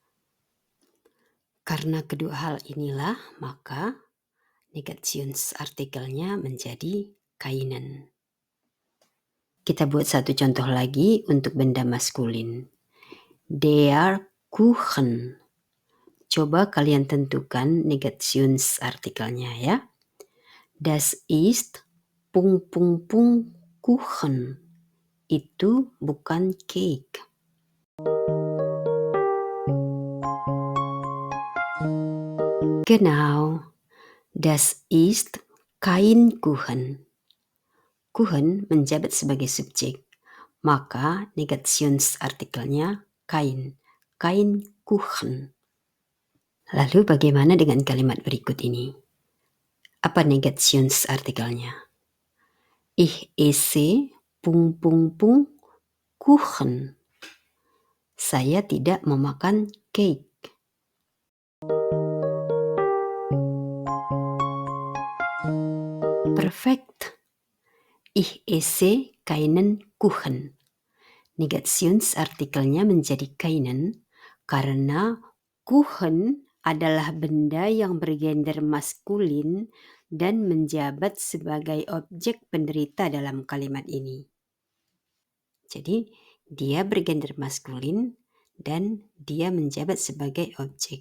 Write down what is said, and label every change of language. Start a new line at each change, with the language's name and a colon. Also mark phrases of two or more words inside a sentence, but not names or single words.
Indonesian: Karena kedua hal inilah, maka Negationsartikelnya menjadi keinen. Kita buat satu contoh lagi untuk benda maskulin.
German: Der Kuchen.
Indonesian: Coba kalian tentukan Negationsartikelnya ya.
German: Das ist ... Kuchen.
Indonesian: Itu bukan cake.
German: Genau. Das ist kein Kuchen.
Indonesian: Kuchen menjabat sebagai subjek, maka Negationsartikelnya
German: kein Kuchen.
Indonesian: Lalu bagaimana dengan kalimat berikut ini? Apa Negationsartikelnya?
German: Ich esse ... Kuchen.
Indonesian: Saya tidak memakan cake.
German: Perfekt. Ich esse keinen Kuchen.
Indonesian: Negationsartikelnya menjadi keinen karena Kuchen adalah benda yang bergender maskulin dan menjabat sebagai objek penderita dalam kalimat ini. Jadi dia bergender maskulin dan dia menjabat sebagai objek.